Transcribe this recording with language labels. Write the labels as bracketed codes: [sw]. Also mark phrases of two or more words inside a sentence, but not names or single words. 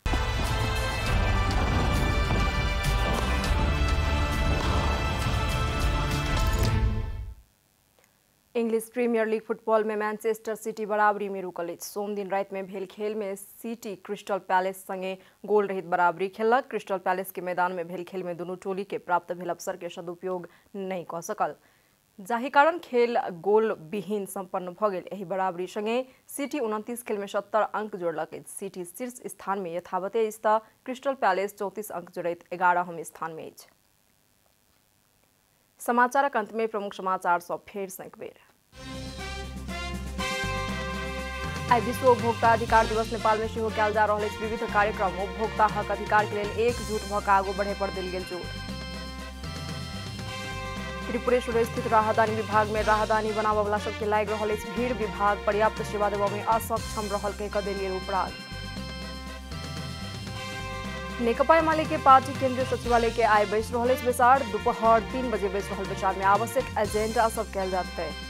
[mai] इंग्लिश प्रीमियर लीग फुटबॉल में मैनचेस्टर सिटी बराबरी में रुकल अछि। सोम दिन राति में भेल खेल में सिटी क्रिस्टल पैलेस संगे गोल रहित बराबरी खेललक। क्रिस्टल पैलेस के मैदान में भेल खेल में दुनू टोली के प्राप्त भेल अवसर के सदुपयोग नहीं कऽ सकल, जाहि कारण खेल गोल विहीन संपन्न भऽ गेल। एहि बराबरी संगे सिटी 29 खेल में 70 अंक जोड़लक अछि। सिटी शीर्ष स्थान में यथावते अछि तऽ क्रिस्टल पैलेस 34 अंक जोड़ैत 11वें स्थान में अछि। समाचारक अंत में प्रमुख समाचार सब फेर सँ एक बेर। आई विश्व उपभोक्ता अधिकार दिवस नेपाल में सेहो कयल जा रहल अछि विविध कार्यक्रम। उपभोक्ता हक अधिकार के लेल एकजुट भऽ कऽ आगू बढ़े पर देल गेल जोर। त्रिपुरेश्वर स्थित राहदानी विभाग में राहदानी बनाबय वाला सबके लागि रहल अछि भीड़। विभाग पर्याप्त सेवा देबऽ में असक्षम रहल कहि कऽ देल गेल उपराग। नेकपा एमाले के पार्टी केंद्रीय सचिवालय के आय बैस रहल अछि बैसार। दोपहर 3 बजे बैस रहल बैसार में आवश्यक एजेंडा सब कयल जातै।